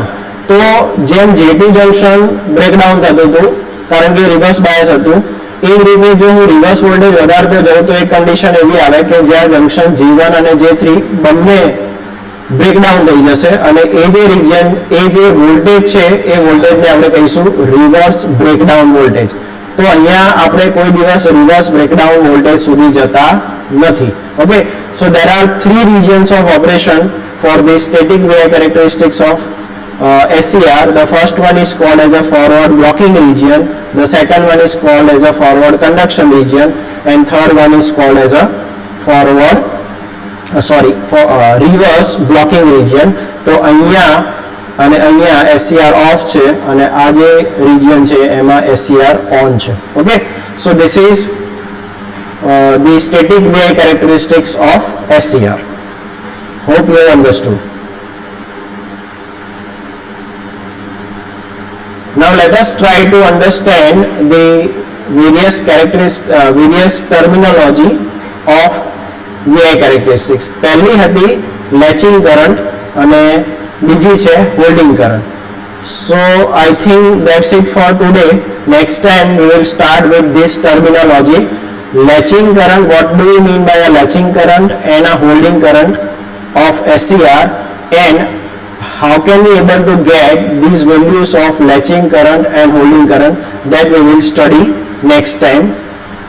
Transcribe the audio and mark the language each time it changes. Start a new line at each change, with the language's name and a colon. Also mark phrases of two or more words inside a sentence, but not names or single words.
Gujarati: તો જેમ
English: J2 junction breakdown
Gujarati: થતું હતું કારણ કે
English: reverse bias
Gujarati: હતું, એ જ રીતે જો હું
English: reverse voltage
Gujarati: વધારતો જાઉં તો એક કન્ડિશન એવી આવે કે જ્યાં જંક્શન J1 અને J3 બંને બ્રેકડાઉન થઈ જશે અને એ જે વોલ્ટેજ છે એ વોલ્ટેજને આપણે કહીશું
English: reverse breakdown voltage.
Gujarati: તો અહીંયા આપણે કોઈ દિવસ
English: reverse breakdown voltage
Gujarati: સુધી જતા નથી.
English: okay, so there are three regions of operation for the static wave characteristics of SCR. The first one is called as a forward blocking region, the second one is called as a forward conduction region, and third one is called as a reverse blocking region.
Gujarati: તો અહીંયા અને અહીંયા SCR off છે અને આ જે region છે એમાં SCR on છે.
English: Okay, so this is the static wave characteristics of SCR. Hope you have understood. Now let us try to understand the various terminology of VI characteristics.
Gujarati: પહેલી હતી
English: latching current
Gujarati: અને બીજી છે
English: holding current. So I think that's it for today. Next time we will start with this terminology. Latching current, what do we mean by a latching current and a holding current of SCR, and how can we able to get these values of latching current and holding current, that we will study next time.